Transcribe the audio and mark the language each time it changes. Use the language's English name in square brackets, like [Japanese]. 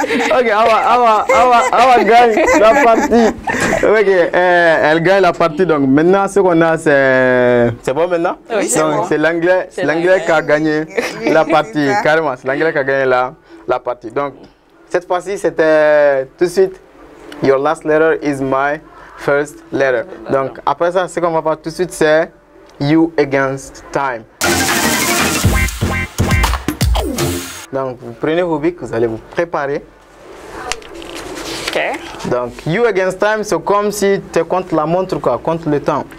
[French] Ok, Awa gagne la partie. Ok, elle gagne la partie. Donc maintenant, ce qu'on a, c'est bon maintenant? Oui, c'est bon. C'est l'anglais qui a gagné la partie. Carrément, c'est l'anglais qui a gagné la partie. Donc, cette fois-ci, c'était tout de suite. [English] Your last letter is my first letter. [French] Donc, après ça, ce qu'on va faire tout de suite, c'est you against time. Donc, vous prenez vos bics, vous allez vous préparer. Ok. Donc, you against time, c'est comme si tu es contre la montre, quoi, contre le temps.